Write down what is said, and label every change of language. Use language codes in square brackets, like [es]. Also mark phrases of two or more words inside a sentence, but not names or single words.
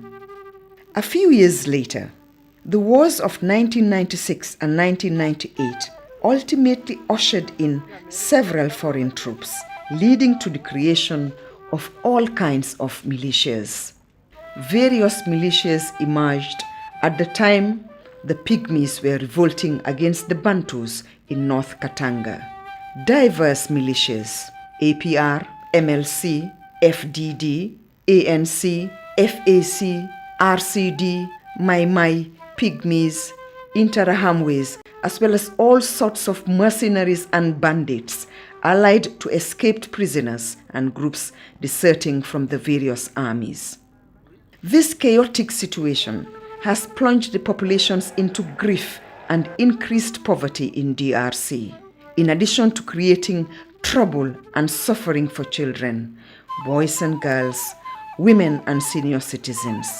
[en] A few years later, the wars of 1996 and 1998 ultimately ushered in several foreign troops, leading to the creation of all kinds of militias. Various militias emerged at the time the Pygmies were revolting against the Bantus in North Katanga. Diverse militias, APR, MLC, FDD, ANC, FAC, RCD, Mai Mai, Pygmies, Interahamwe's, as well as all sorts of mercenaries and bandits allied to escaped prisoners and groups deserting from the various armies. This chaotic situation has plunged the populations into grief and increased poverty in DRC, in addition to creating trouble and suffering for children, boys and girls, women and senior citizens.